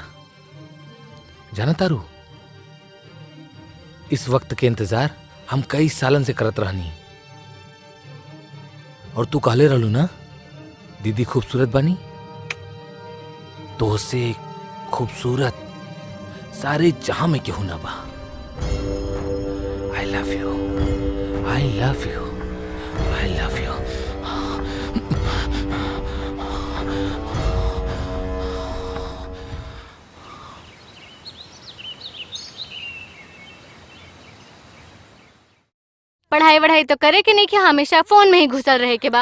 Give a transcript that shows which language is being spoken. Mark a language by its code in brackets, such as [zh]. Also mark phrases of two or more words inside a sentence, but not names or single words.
[bho] जाना तारू, इस वक्त के इंतजार हम कई सालन से करत रहनी। और तू कहले रहलू ना दीदी खूबसूरत बनी, तो उससे खूबसूरत सारे जहां में क्यों ना बा। [en] I love you, I love you, I love you. [bho] पढ़ाई वढ़ाई तो करे कि नहीं कि हमेशा फोन में ही घुसल रहे के बा।